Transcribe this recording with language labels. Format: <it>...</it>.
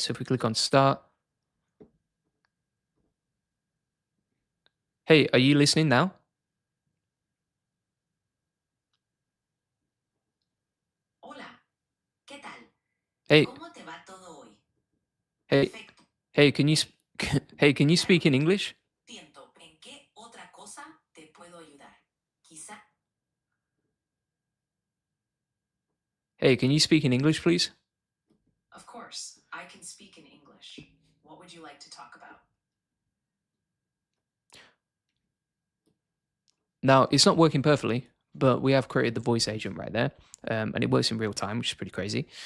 <en>So if we click on start, hey, are you listening now?</en> <es>Hola, ¿qué tal?</es> <en>Hey,</en> <es>¿Cómo te va todo hoy?</es> <en>hey,</en> <es>Perfecto.</es> <en>hey, can you hey, can you speak in English?</en> <es>Siento, ¿en qué otra cosa te puedo ayudar? Quizá.</es> <en>Hey, can you speak in English, please? Of course, I can speak in English. What would you like to talk about? Now, it's not working perfectly, but we have created the voice agent right there, and it works in real time, which is pretty crazy.</en>